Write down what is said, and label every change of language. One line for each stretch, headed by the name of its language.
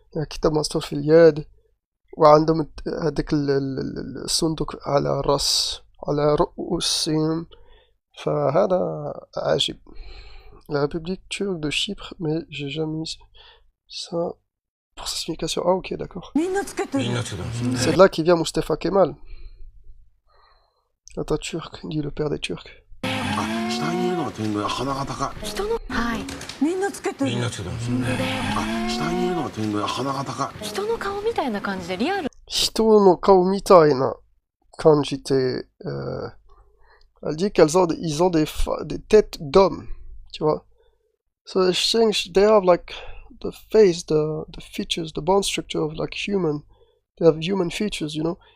Arabic: كتاب مستور في اليد، وعندهم هذاك الصندوق على الراس على رؤوسهم. فهذا عجيب.
French: La République turque de Chypre, mais j'ai jamais mis ça pour sa signification. Ah ok, d'accord. C'est de là qu'il vient Mustafa Kemal. Atatürk, dit le père des Turcs.
Japanese: 下にいるのが天狗で鼻が高い。人のはいみんなつけてる。みんなつけてますよね。下にいるのが天狗で鼻が高い。人の顔みたいな感じでリアル。人no kao mitai na kanjite.
French: Elle dit qu'ils ont des têtes d'hommes, tu vois.
English: So they think they have like the face, the features, the bone structure of like human. They have human features, you know.